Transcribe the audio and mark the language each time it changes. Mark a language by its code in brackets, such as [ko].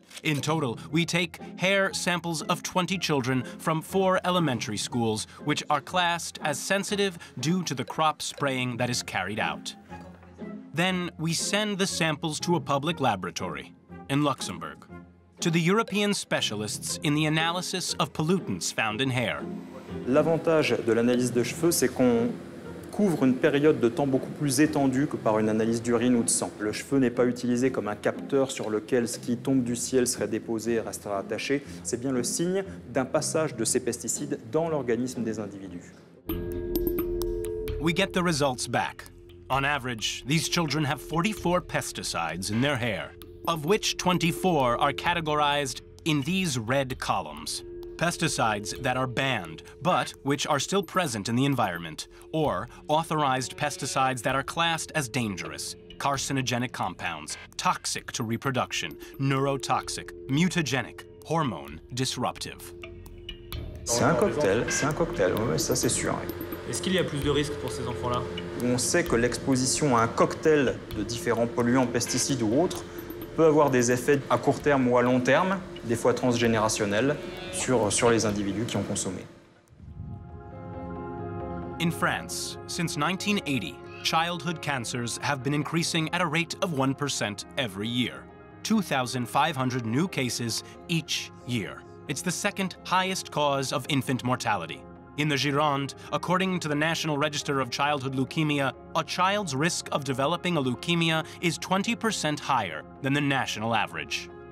[en] In total, we take hair samples of 20 children from 4 elementary schools, which are classed as sensitive due to the crop spraying that is carried out. Then we send the samples to a public laboratory in Luxembourg, to the European specialists in the analysis of pollutants found in hair. [fr] L'avantage de l'analyse de cheveux, c'est qu'on couvre une période de temps beaucoup plus étendue que par une analyse d'urine ou de sang. Le cheveu n'est pas utilisé comme un capteur sur lequel ce qui tombe du ciel serait déposé et restera attaché. C'est bien le signe d'un passage de ces pesticides dans l'organisme des individus. [en] We get the results back. On average, these children have 44 pesticides in their hair, of which 24 are categorized in these red columns. Pesticides that are banned, but which are still present in the environment, or authorized pesticides that are classed as dangerous, carcinogenic compounds, toxic to reproduction, neurotoxic, mutagenic, hormone disruptive. [fr] C'est un cocktail, ouais, ça c'est sûr. Est-ce qu'il y a plus de risques pour ces enfants-là? On sait que l'exposition à un cocktail de différents polluants, pesticides ou autres, peut avoir des effets à court terme ou à long terme, des fois transgénérationnels, sur les individus qui ont consommé. [en] In France, since 1980, childhood cancers have been increasing at a rate of 1% every year. 2,500 new cases each year. It's the second highest cause of infant mortality. In the Gironde, according to the National Register of Childhood Leukemia, a child's risk of developing a leukemia is 20% higher than the national average.